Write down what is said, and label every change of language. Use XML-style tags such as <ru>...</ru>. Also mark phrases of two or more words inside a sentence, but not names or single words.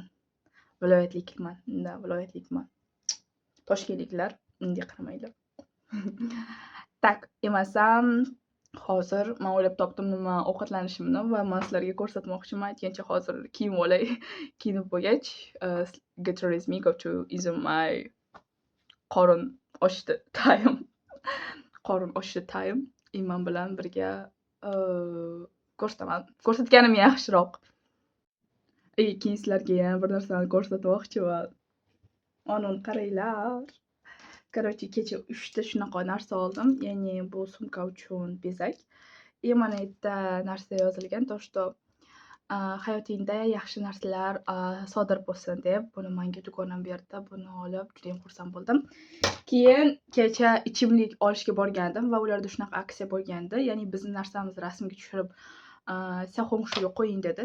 <uz>Viloyatlikman. Viloyatlikman. Toshkentliklar unga qaramanglar. Tak, emasam hozir men o'ylab topdim nima ovqatlanishimni va men sizlarga ko'rsatmoqchiman. Aytgancha hozir kiyinib olay. Kiyinib bo'lgach,</uz> <en>get ready me go to is my</en> <uz>qorin ochdi</uz> <en>time.</en> <uz>Qorin ochdi time. Men bilan birga ko'rsataman. Ko'rsatganim yaxshiroq. Keyin sizlarga yana bir narsani ko'rsatmoqchiman. Ana qaranglar. Короче, kecha 3 ta shunaqa narsa oldim. Ya'ni bu sumka uchun bezak. Mana bu yerda narsa yozilgan,</uz> <ru>то что</ru> <uz>hayotingda yaxshi narsalar sodir bo'lsin deb buni menga dugonam berdi. Buni olib juda ham xursand bo'ldim. Keyin kecha ichimlik olishga borgandim va ularda shunaqa aksiya bo'lgandi. Ya'ni bizning narsamizni rasmga tushirib Xiaohongshuga qo'ying dedi.</uz>